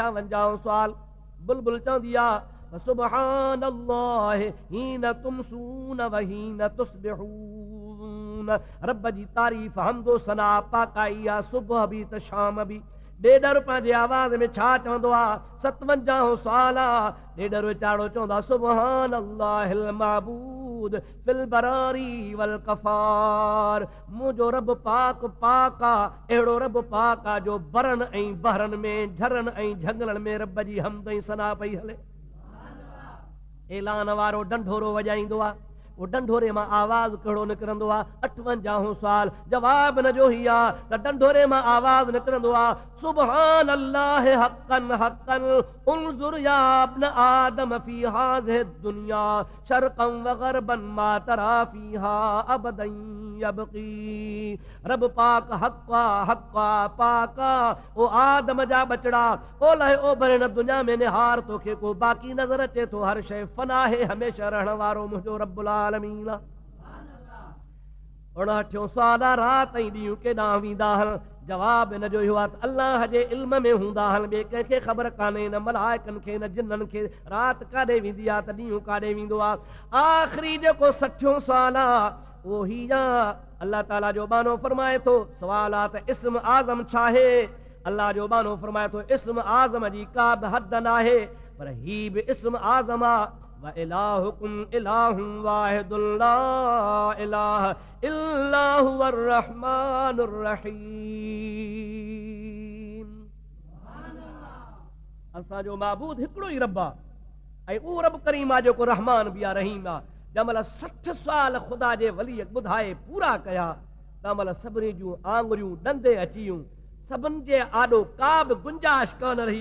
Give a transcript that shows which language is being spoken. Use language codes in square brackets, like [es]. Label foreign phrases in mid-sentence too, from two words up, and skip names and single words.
[sd] 52 سوال بلبل چوندي آهي [ar] سبحان الله حين تمسون وحين تصبحون. [sd] रब जी तारीफ़ हमदो सना पाकाई आहे सुबह बि त शाम बि। ॾेडर पंहिंजे आवाज़ में छा चवंदो आहे? 57 सुवाल आहे। ॾेडर वीचारो चवंदो आहे [ar] سبحان الله المعبود في البراري والقفار. [sd] मुंहिंजो रब पाक पाक आहे, अहिड़ो रब पाक आहे जो बरनि ऐं बहरनि में झरनि ऐं झंगलनि में रब जी हमद ऐं सना पई हले। ऐलान वारो ढंढोरो वॼाईंदो आहे, वो ढंढोरे मां आवाज़ कहिड़ो निकिरंदो आहे? 58 سوال جواب نه جو هي آهي ته ڍنڍوري مان آواز نڪرندو آهي [ar] سبحان الله حقا حقا انظر يا ابن آدم في هذه الدنيا شرقا وغربا ما ترى فيها أبدا يبقى. [sd] रब पाक हक़्क़ा हक़्क़ा पाका। ओ आदम जा बचड़ा ओलह ओभर हिन दुनिया में निहार तोखे को बाक़ी नज़र अचे थो। हर शइ फना है, हमेशह रहण वारो मुंहिंजो [ar] رب العالمين [sd] आहे। 59 सुवाल राति ऐं ॾींहुं केॾांहुं वेंदा आहिनि? जवाब इन जो इहो आहे त अल्लाह जे इल्म में हूंदा आहिनि, ॿिए कंहिंखे ख़बर कान्हे, न मलाइकनि खे न जिन्ननि खे। राति काॾे वेंदी आहे त ॾींहुं काॾे वेंदो आहे। आख़िरी जेको 60 सुवाल आहे उहो ही आहे। अल्लाह ताला जो बानो फरमाए थो सुवाल आहे त इस्म आज़म छा आहे? अल्लाह जो बानो फरमाए थो इस्म आज़म जी का बि हद न आहे, पर ही बि इस्म आज़म आहे [ar] وإلهكم إله واحد لا إله إلا هو الرحمن الرحيم. [sd] असांजो माबूद हिकिड़ो ई रब आहे ऐं उहो रब करीम आहे जेको रहमान बि आहे रहीम आहे। जंहिंमहिल 60 सुवाल ख़ुदा जे वलीअ ॿुधाए पूरा कया तंहिंमहिल सभिनी जूं आङुरियूं ॾंदे अची वियूं। सभिनि जे आॾो का बि गुंजाइश कान रही।